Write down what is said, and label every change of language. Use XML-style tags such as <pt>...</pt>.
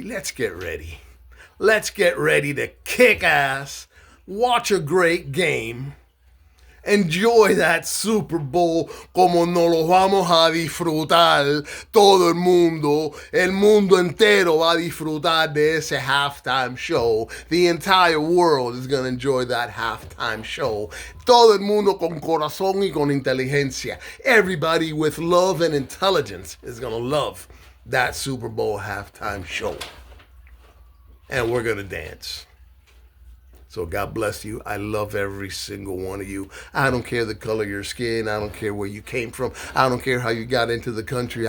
<en>Let's get ready to kick ass, watch a great game, enjoy that Super Bowl</en> <es>como nos lo vamos a disfrutar todo el mundo entero va a disfrutar de ese halftime show.</es> <en>The entire world is going to enjoy that halftime show.</en> <es>Todo el mundo con corazón y con inteligencia.</es> <en>Everybody with love and intelligence is going to love that Super Bowl halftime show. And we're going to dance. So God bless you. I love every single one of you. I don't care the color of your skin. I don't care where you came from. I don't care how you got into the country.</en>